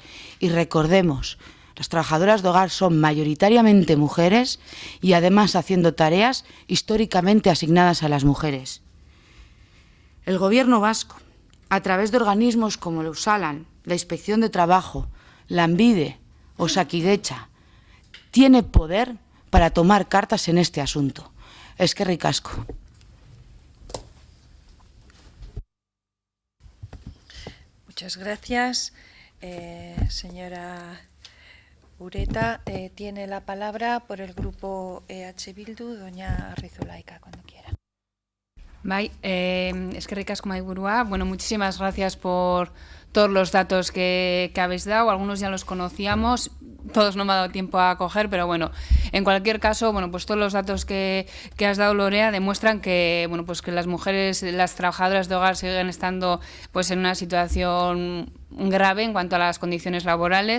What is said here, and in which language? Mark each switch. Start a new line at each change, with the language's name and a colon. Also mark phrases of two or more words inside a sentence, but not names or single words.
Spanish: Y recordemos, las trabajadoras de hogar son mayoritariamente mujeres y además haciendo tareas históricamente asignadas a las mujeres. El Gobierno vasco, a través de organismos como el Osalan, la Inspección de Trabajo, Lanbide o Osakidetza, tiene poder para tomar cartas en este asunto.
Basque: Eskerrik asko.
Spanish: Muchas gracias, señora Ureta. Tiene la palabra por el grupo EH Bildu, doña Rizulaika, cuando quiera.
Basque: Bai, eskerrik asko mahaiburua.
Spanish: Bueno, muchísimas gracias por todos los datos que habéis dado. Algunos ya los conocíamos, todos no me ha dado tiempo a coger, pero bueno, en cualquier caso, bueno, pues todos los datos que has dado, Lorea, demuestran que, bueno, pues que las mujeres, las trabajadoras de hogar siguen estando pues en una situación grave en cuanto a las condiciones laborales.